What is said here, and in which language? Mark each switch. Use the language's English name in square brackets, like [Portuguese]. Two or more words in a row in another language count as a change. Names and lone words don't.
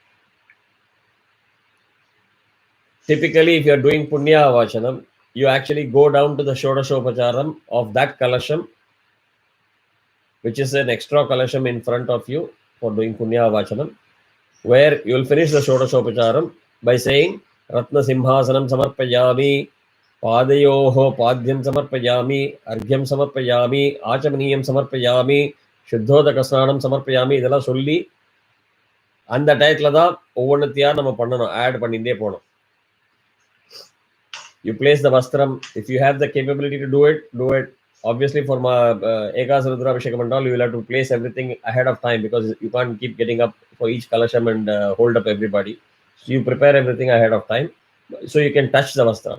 [English] Typically, if you are doing Punya Avachanam, you actually go down to the Shodashopacharam of that kalasham, which is an extra kalasham in front of you for doing Punya Avachanam, where you will finish the Shodashopacharam by saying [Sanskrit] रत्न सिंहासनम् समर्पयामि, पादयोः पाद्यम् समर्पयामि, अर्घ्यम् समर्पयामि, आचमनीयम् समर्पयामि, शुद्धोदक स्नानम् समर्पयामि, [Tamil] இதெல்லாம் சொல்லி அந்த டயத்துல தான் ஒவ்வொன்றத்தையா நம்ம பண்ணணும், ஆட் பண்ணிட்டே போகணும். [English] You place the vastram. If you have the capability to do it, do it. obviously for Ekas Rudra Abhishekam and all, you will have to place everything ahead of time because you can't keep getting up for each kalasham and hold up everybody. So you prepare everything ahead of time. So you can touch the vastram.